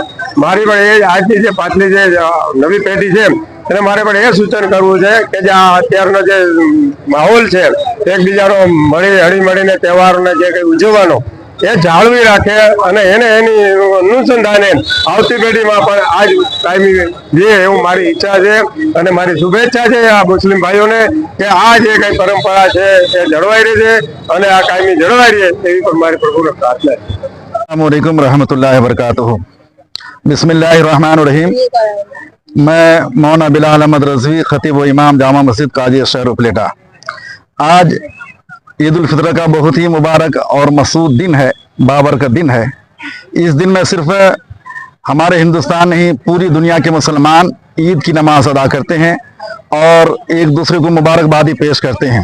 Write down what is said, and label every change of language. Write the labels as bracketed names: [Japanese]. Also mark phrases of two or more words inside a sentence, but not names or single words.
[Gujarati] મારી પણ એ આજની જે પાછલી જે નવી પેઢી છે એને મારે પણ એ સૂચન કરવું છે કે જે આ અત્યારનો જે માહોલ છે એકબીજાનો હળી મળીને તહેવારોને જે કંઈ ઉજવવાનો એ જાળવી રાખે અને એની અનુસંધાને આવતી પેઢીમાં પણ આજ કાયમી રહે એવું મારી ઈચ્છા છે અને મારી શુભેચ્છા છે આ મુસ્લિમ ભાઈઓને કે આ જે કઈ પરંપરા છે એ જળવાઈ રહે છે અને આ કાયમી જળવાઈ રહે એવી પણ મારી પ્રભુને પ્રાર્થના છે। [Arabic] السلام عليكم ورحمة الله وبركاته. بسم الله الرحمن الرحيم. [Hindi] मैं मौलाना बिलाल अहमद रज़वी, खतीब व इमाम जामा मस्जिद काजी शहर उपलेटा। आज ईद उल फितर का बहुत ही मुबारक और मसूद दिन है, बाबरकत दिन है। इस दिन में सिर्फ हमारे हिंदुस्तान नहीं पूरी दुनिया के मुसलमान ईद की नमाज अदा करते हैं और एक दूसरे को मुबारकबादी पेश करते हैं।